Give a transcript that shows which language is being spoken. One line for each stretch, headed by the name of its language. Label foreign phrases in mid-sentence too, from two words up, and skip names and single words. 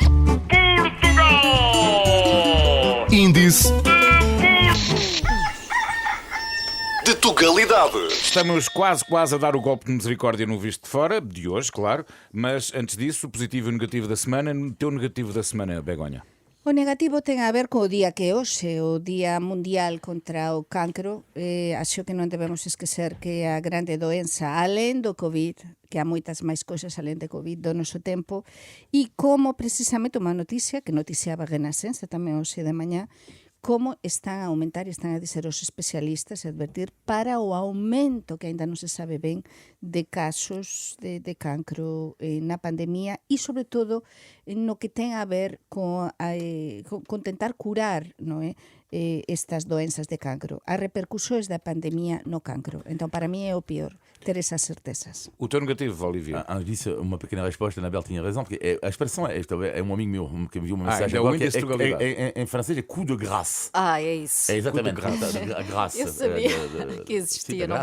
Portuguese: Índice de Tugalidade. Estamos quase a dar o golpe de misericórdia no Visto de Fora, de hoje, claro, mas antes disso, o positivo e o negativo da semana. O teu negativo da semana, Begonha.
Galician: O negativo ten a ver co día que é hoxe, o Día Mundial contra o Cancro. Acho que non debemos esquecer que a grande doenza, alén do COVID, que há moitas máis cousas alén de COVID do noso tempo, e como precisamente unha noticia, que noticiaba Renascença tamén hoxe de mañá, como están a aumentar e están a dizer os especialistas e advertir para o aumento que ainda non se sabe ben de casos de cancro na pandemia e, sobre todo, no que ten a ver con tentar curar, non é? Estas doenzas de cancro. As repercusións da pandemia no cancro.
Portuguese: Então, para mim, é o pior ter essas certezas. O teu negativo, Olivier. Antes disso, uma pequena resposta, a Anabel tinha razão, porque a expressão é um amigo meu que me enviou uma mensagem ainda é o agora, que índice de Tugalidade. em francês é
French: coup de grâce.
Portuguese: É isso. É exatamente,
French: Coup de grâce.
Portuguese: a graça. Eu sabia que existia, não me